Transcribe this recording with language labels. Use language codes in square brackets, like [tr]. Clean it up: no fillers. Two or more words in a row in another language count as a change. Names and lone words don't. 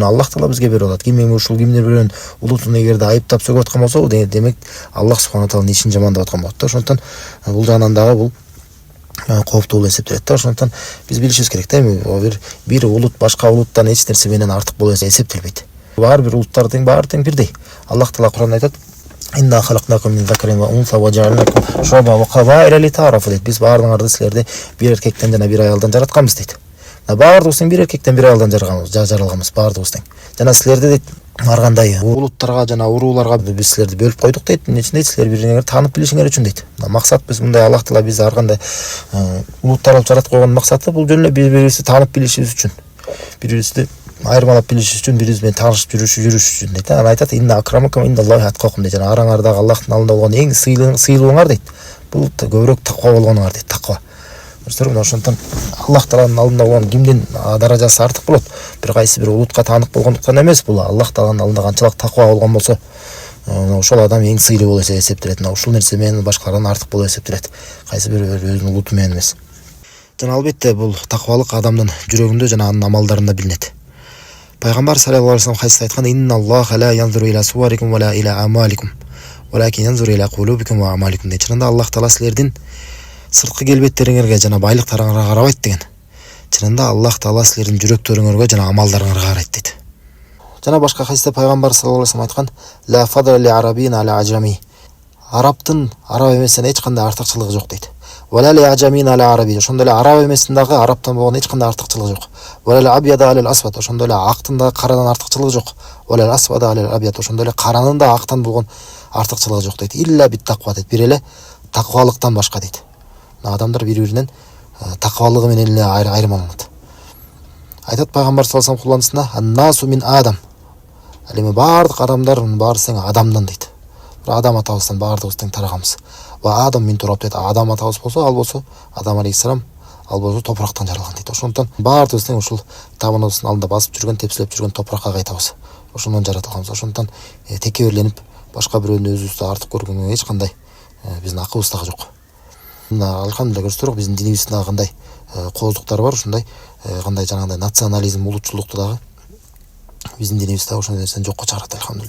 [ky] Мына Аллах таала бизге берип атат. Ким ушул кимдир бирөөнүн улутун эгерде айыптап сөгүп аткан болсо, демек Аллах субханала тааланын ишин жамандап аткан болот да. Ошондуктан бул жагынан дагы бул кооптуу болуп эсептелет да. Ошондуктан биз билишибиз керек да, эми бир улут башка улуттан эч нерсе менен артык болуп эсептелбейт. Баары бир улуттар баары тең бирдей. Аллах таала Кур'анда айтат: [ar] "إنا خلقناكم من ذكر وأنثى وجعلناكم شعوبا وقبائل لتعارفوا" дейт. [ky] Биз баардыгыңарды силерди бир эркектен жана бир аялдан жаратканбыз дейт. Баардыгыбыз тең бир эркектен бир аялдан жаралганбыз, баардыгыбыз тең. Жана силерди дейт ар кандай улуттарга жана урууларга биз силерди бөлүп койдук дейт. Эмне үчүн дейт? Силер бири-бириңерди таанып билишиңер үчүн дейт. Максат биз мындай Аллах таала биз ар кандай улуттар кылып жаратып койгон максаты бул жөн эле бири-бирибизди таанып билишибиз үчүн. Бири-бирибизди айырмалап билишибиз үчүн, бири-бириз менен таанышып жүрүш үчүн дейт. Аны айтат: [ar] "إن أكرمكم عند الله أتقاكم" дейт. [ky] Жана араңардагы Аллахтын алдында болгон эң сыйлууңар дейт. Бул көбүрөөк таква болгонуңар дейт. Таква. Ошондуктан Аллах Тааланын алдында болгон кимдин даражасы артык болот? Бир кайсы бир улутка таанып болгондуктан эмес, бул Аллах Тааланын алдында канчалык таква болгон болсо, ошол адам эң сыйлуу болуп эсептелет. Ушул нерсе менен башкалардан артык болуп эсептелет. Кайсы бир өзүнүн улуту менен эмес. Жана албетте бул таквалык адамдын жүрөгүндө жана анын амалдарында билинет. Пайгамбар [ar] صلى الله عليه وسلم [ky] хадисте айткан: [ar] "إن الله لا ينظر إلى صوركم ولا إلى أموالكم ولكن ينظر إلى قلوبكم وأعمالكم" дейт. [ky] Чынында Аллах Таала силердин сырткы келбеттериңерге жана байлыктарыңарга карабайт деген. Чынында Аллах Таала силердин жүрөктөрүңөргө жана амалдарыңарга карайт дейт. Жана башка хадисте пайгамбар [ar] صلى الله عليه وسلم [ky] айткан: [ar] "لا فضل لعربي على أعجمي". [ky] Арабтын араб эместен эч кандай артыкчылыгы жок дейт. [ar] "ولا لأعجمي على عربي". [ky] Ошондой эле араб эместин дагы арабтан болгон эч кандай артыкчылыгы жок. [ar] "ولا لأبيض على أسود". [ky] Ошондой эле актын дагы карадан артыкчылыгы жок. [ar] "ولا لأسود على أبيض". [ky] Ошондой эле каранын да актан болгон артыкчылыгы жок дейт. [ar] "إلا بالتقوى" дейт. [ky] Бир эле таквалыктан башка дейт. Адамдар бири-биринен таквалыгы менен эле айырмаланат. Айтат пайгамбар [ar] صلى الله عليه وسلم [ky] кулланысына: [ar] "الناس من آدم". [ky] Ал эми баардык адамдардын баарысы адамдан дейт. Бир адам атабыздан баардыгыбыз тең тараганбыз. [ar] "وآدم من تراب" дейт. [ky] Адам атабыз болсо, ал болсо Адам алейхиссалам, ал болсо топурактан жаралган дейт. Ошондуктан баардыгыбыз тең ушул табыныбыздын алдында басып жүргөн, тепселеп жүргөн топуракка кайтабыз. Ошондон жаратылганбыз. Ошондуктан текеберленип башка бирөөнү өзүбүздү артык көргөнгө эч кандай биздин акыбыз дагы жок. Мына алхамдулилlah көрсөтөрөк биздин динибиздин дагы кандай кооздуктары бар, ушундай кандай жанагындай национализм, улутчулукту дагы биздин динибизде ошондой нерсени жокко чыгарат, алхамдулилlah.